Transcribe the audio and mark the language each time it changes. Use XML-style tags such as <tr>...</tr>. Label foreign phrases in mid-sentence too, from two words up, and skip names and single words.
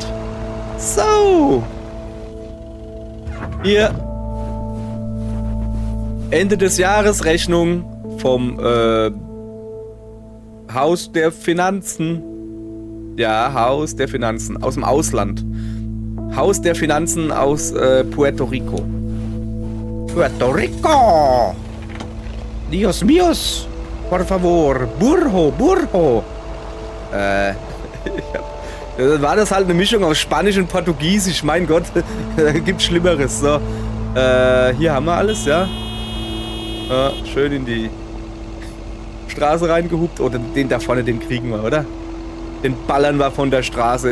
<de>So. Hier. Ende des Jahres Rechnung vom Haus der Finanzen. Ja, Haus der Finanzen. Aus dem Ausland. Haus der Finanzen aus Puerto Rico.</de> <es>Puerto Rico! Dios míos! Por favor! Burro!</es> <de>War das halt eine Mischung aus Spanisch und Portugiesisch. Mein Gott, da gibt's Schlimmeres. So. Hier haben wir alles, ja. Schön in die Straße reingehupt. Oder den da vorne, den kriegen wir, oder? Den ballern wir von der Straße.</de>